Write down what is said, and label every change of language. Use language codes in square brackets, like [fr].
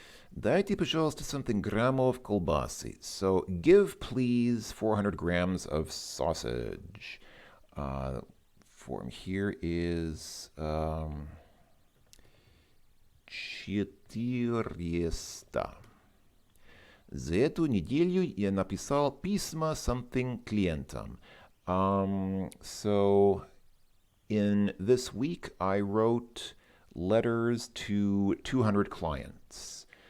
[ru] Дайте, пожалуйста, something граммов колбасы. [en] So, give, please, 400 grams of sausage. Form here is 400. [ru] За эту неделю я написал письма something клиентам. [en] So, in this week, I wrote letters to 200 clients.